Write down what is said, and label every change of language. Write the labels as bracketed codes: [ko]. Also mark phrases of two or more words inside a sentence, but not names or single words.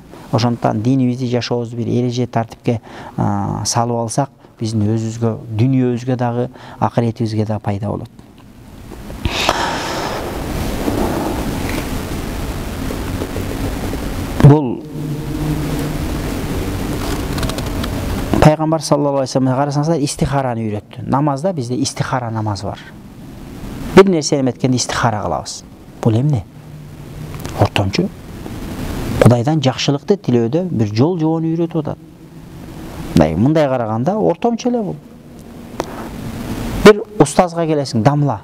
[ky] Ошондуктан динибизди, жашообузду бир эреже тартипке салып алсак, биздин өзүбүзгө, дүйнөбүзгө дагы, акыретибизге да пайда болот. Бул Пайгамбар [ar] صلى الله عليه وسلم [ky] карасаңыздар истихараны үйрөттү. Намазда бизде истихара намазы бар. Бир нерсени эметкенде истихара кылабыз. Бул эмне? Ортомчу. Кудайдан жакшылыкты тилөөдө бир жол жобону үйрөтүп атат. Мындай караганда ортомчу эле бул. Бир устазга келесиң, дамла.